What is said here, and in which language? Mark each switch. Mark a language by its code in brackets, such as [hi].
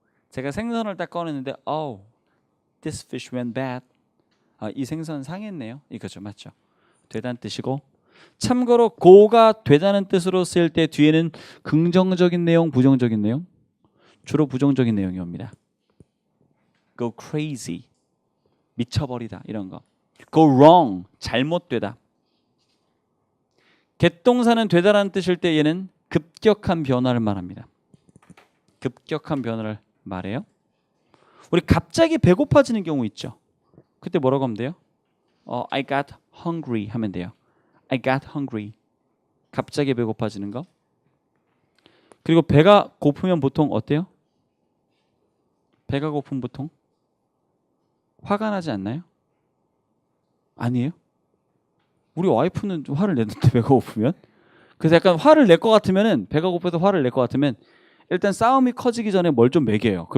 [ko] 제가 생선을 딱 꺼냈는데 [en] oh, this fish went bad. [ko] 이 생선 상했네요. 이거죠. 맞죠? 되다는 뜻이고 참고로 go가 되다는 뜻으로 쓸 때 뒤에는 긍정적인 내용, 부정적인 내용? 주로 부정적인 내용이 옵니다. [en] go crazy. [ko] 미쳐버리다 이런 거. [en] go wrong. [ko] 잘못되다. get 동사는 되다라는 뜻일 때 얘는 급격한 변화를 말합니다. 급격한 변화를 말해요. 우리 갑자기 배고파지는 경우 있죠. 그때 뭐라고 하면 돼요? [en] I got hungry [ko] 하면 돼요. [en] I got hungry. [ko] 갑자기 배고파지는 거. 그리고 배가 고프면 보통 어때요? 배가 고프면 보통 화가 나지 않나요? 아니에요? 우리 와이프는 좀 화를 내는데 배가 고프면. 그래서 약간 화를 낼 것 같으면은 배가 고파서 화를 낼 것 같으면 일단 싸움이 커지기 전에 뭘 좀 먹여요.